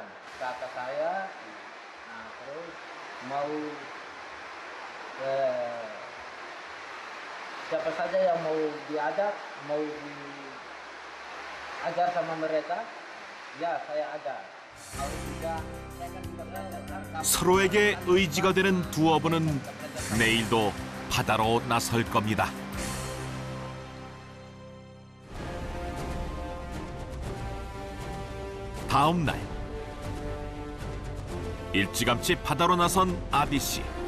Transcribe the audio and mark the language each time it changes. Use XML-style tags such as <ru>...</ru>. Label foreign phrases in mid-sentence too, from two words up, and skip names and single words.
<id>Kakak saya, nah terus mau siapa saja yang mau diajar, mau diajar sama mereka, ya saya ajar. Mau juga saya kan juga belajar.</id> <ko>서로에게 의지가 되는 두 어부는 내일도 바다로 나설 겁니다. 다음 날 일찌감치 바다로 나선 아디 씨.</ko>